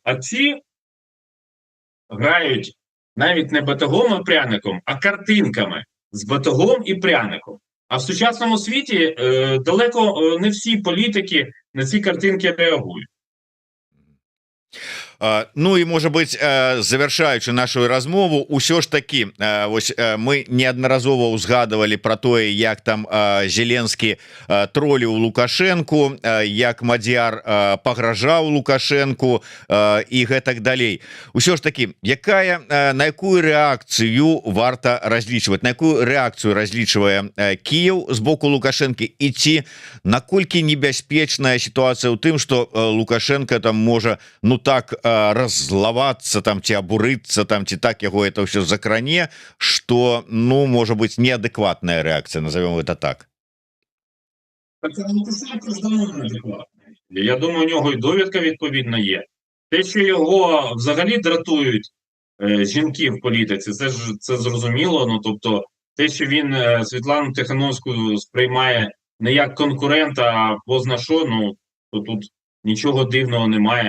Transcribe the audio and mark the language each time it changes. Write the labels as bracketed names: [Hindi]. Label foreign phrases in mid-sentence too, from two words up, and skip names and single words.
[Ukrainian] А ці грають навіть не батогом і пряником, а картинками з батогом і пряником. А в сучасному світі далеко не всі політики на ці картинки реагують. [Belarusian] Ну і можа быць, завяршаючы нашу размову, усё ж такі мы неаднаразова ўзгадывалі про тое, як там Зеленскі троліў Лукашэнку, як Мадзяр пагражаў Лукашэнку і гэтак далей. Усё ж такі, на якую рэакцыю варта разлічваць, на якую рэакцыю разлічвае Кіеў з боку Лукашэнкі, і ці наколькі небяспечная сітуацыя ў тым, што Лукашенко там можа так раззлавацца там ці абурыцца там ці так яго это ўсё закране, што можа быць неадэкватная рэакцыя, [Russian] назовем это так. [Ukrainian] Я думаю, у нього і довідка відповідна є. Те, що його взагалі дратують жінки в політиці, це зрозуміло. Тобто те, що він Світлану Тихановську сприймає не як конкурента, а позна що, то тут нічого дивного немає.